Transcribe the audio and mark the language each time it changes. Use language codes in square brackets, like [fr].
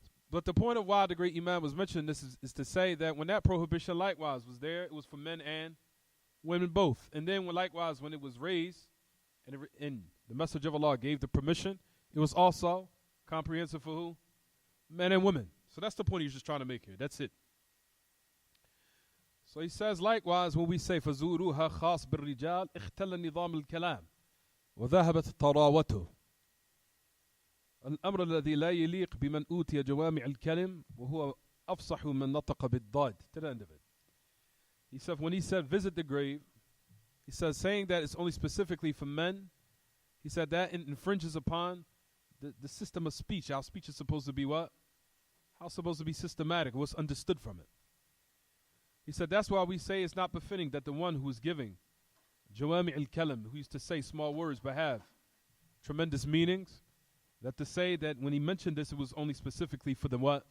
[en] But the point of why the great Imam was mentioning this is to say that when that prohibition likewise was there, it was for men and women both. And then likewise when it was raised and the Messenger of Allah gave the permission, it was also comprehensive for who? Men and women. So that's the point he's just trying to make here. That's it. So he says likewise when we say [ar] فَزُورُوهَا خَاص بِالرِّجَالِ اِخْتَلَ نِظَامِ الْكَلَامِ وذهبت طراوته الأمر الذي لا يليق بمن أوتي جوامع الكلم وهو أفصح من نطق بالضاد. [en] To the end of it. He said, when he said visit the grave, he says saying that it's only specifically for men, he said that infringes upon the system of speech. How speech is supposed to be what? How it's supposed to be systematic, what's understood from it. He said that's why we say it's not befitting that the one who is giving Jawami al-Kalam, who used to say small words but have tremendous meanings, that to say that when he mentioned this, it was only specifically for the what?